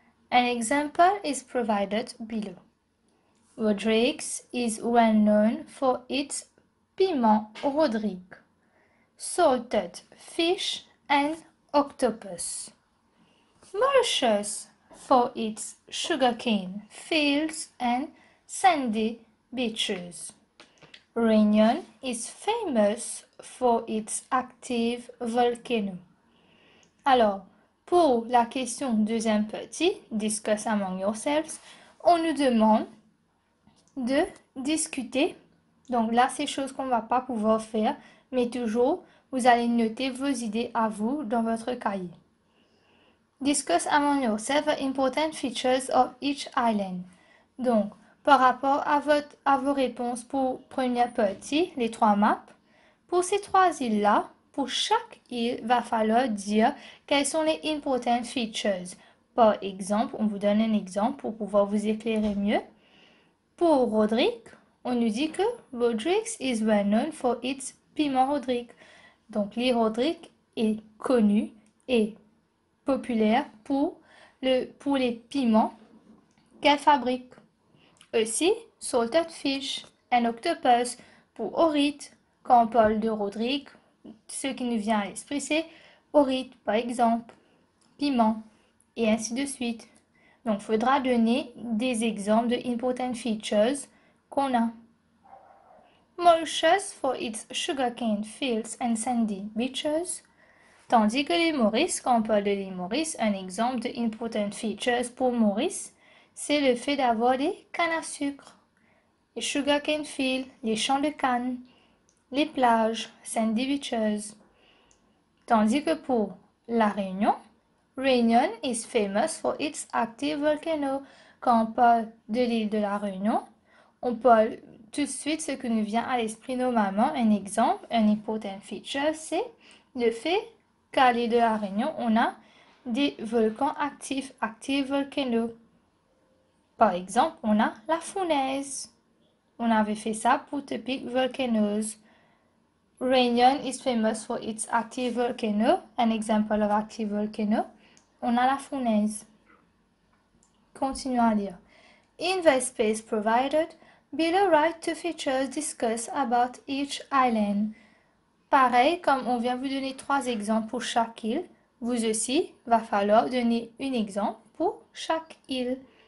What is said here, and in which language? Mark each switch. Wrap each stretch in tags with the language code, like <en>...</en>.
<en>An example is provided below. Rodrigues is well known for its piment Rodrigue, salted fish and octopus. Mauritius for its sugarcane fields and sandy beaches. Réunion is famous for its active volcano.</en> <fr>Alors, pour la question deuxième petit,</fr> <en>discuss among yourselves,</en> <fr>on nous demande de discuter. Donc là, c'est choses qu'on ne va pas pouvoir faire, mais toujours, vous allez noter vos idées à vous dans votre cahier.</fr> <en>Discuss among yourselves the important features of each island.</en> <fr>Donc, par rapport à vos réponses pour première partie, les 3 maps, pour ces 3 îles-là, pour chaque île, va falloir dire quelles sont les</fr> <en>important features.</en> <fr>Par exemple, on vous donne un exemple pour pouvoir vous éclairer mieux. Pour Rodrigue, on nous dit que</fr> <en>Rodrigues is well known for its piment Rodrigue.</en> <fr>Donc, l'île Rodrigue est connue et populaire pour les piments qu'elle fabrique. Aussi,</fr> <en>salted fish,</en> <fr>un octopus pour Orite. Quand on parle de Rodrigue, ce qui nous vient à l'esprit, c'est Orite, par exemple, piment, et ainsi de suite. Donc, il faudra donner des exemples de</fr> <en>important features</en> <fr>qu'on a.</fr> <en>Mauritius for its sugarcane fields and sandy beaches.</en> <fr>Tandis que l'île Maurice, quand on parle de l'île Maurice, un exemple de</fr> <en>important features</en> <fr>pour Maurice, c'est le fait d'avoir des cannes à sucre, les</fr> <en>sugarcane fields,</en> <fr>les champs de canne, les plages,</fr> <en>sandy beaches.</en> <fr>Tandis que pour La Réunion,</fr> <en>Réunion is famous for its active volcano.</en> <fr>Quand on parle de l'île de la Réunion, on parle tout de suite ce qui nous vient à l'esprit normalement. Un exemple, un</fr> <en>important feature,</en> <fr>c'est le fait qu'à l'île de la Réunion, on a des volcans actifs,</fr> <en>active volcano.</en> <fr>Par exemple, on a la fournaise. On avait fait ça pour Topic Volcanoes.</fr> <en>Réunion is famous for its active volcano. An example of active volcano.</en> <fr>On a la fournaise. Continuons à lire.</fr> <en>In the space provided, below write two features discussed about each island.</en> <fr>Pareil, comme on vient vous donner 3 exemples pour chaque île, vous aussi, va falloir donner un exemple pour chaque île.</fr>